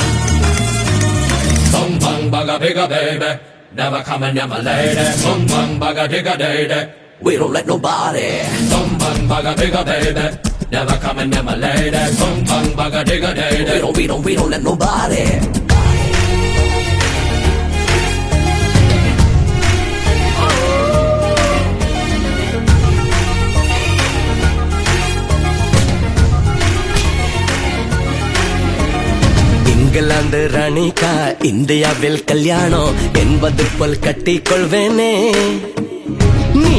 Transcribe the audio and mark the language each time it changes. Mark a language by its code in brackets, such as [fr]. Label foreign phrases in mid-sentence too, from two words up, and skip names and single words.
[en] Bum bum bugga bigga baby, never come and never lady. Bum bum bugga digga day. We don't let nobody. Bum bum bugga bigga baby, never come and never lady. Bum bum bugga digga day. We don't let nobody. [ta] இங்கிலாந்து ராணிக்கா இந்தியாவில் கல்யாணம் என்பது போல் கட்டி கொள்வேனே நீ